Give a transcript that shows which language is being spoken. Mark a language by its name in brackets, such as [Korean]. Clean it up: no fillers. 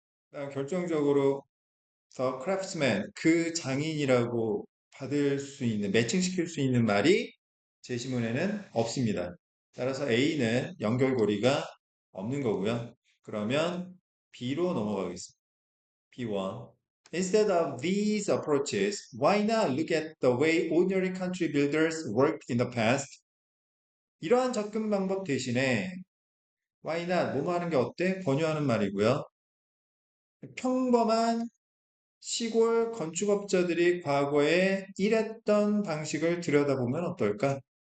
[Korean] 그다음 결정적으로 The craftsman, 그 장인이라고 받을 수 있는, 매칭시킬 수 있는 말이 제시문에는 없습니다. 따라서 A는 연결고리가 없는 거고요. 그러면 B로 넘어가겠습니다. B1. [English] Instead of these approaches, why not look at the way ordinary country builders worked in the past? [Korean] 이러한 접근 방법 대신에 [English] why not [Korean] 뭐뭐 하는 게 어때? 권유하는 말이고요. 평범한 시골 건축업자들이 과거에 일했던 방식을 들여다보면 어떨까?